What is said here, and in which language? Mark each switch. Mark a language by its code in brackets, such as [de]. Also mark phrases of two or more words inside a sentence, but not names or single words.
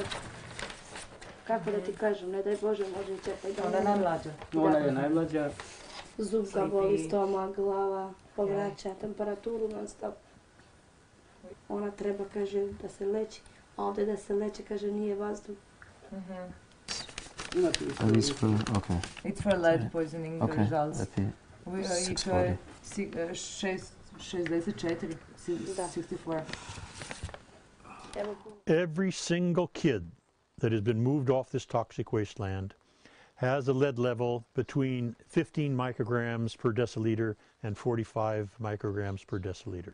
[bs] Kako da ti kažem, ne daj Bože, može i čepaj da... Ona je najmlađa. Ona je najmlađa. Zub ga boli, stomak, glava, povraća temperaturu non stop. Ona treba, kaže, da se leči, a ovdje da se leči, kaže, nije vazduh. [en] At least for, okay. It's for lead poisoning Okay, results. that's [bs] I to je 64. [en] Every single kid that has been moved off this toxic wasteland has a lead level between 15 micrograms per deciliter and 45 micrograms per deciliter.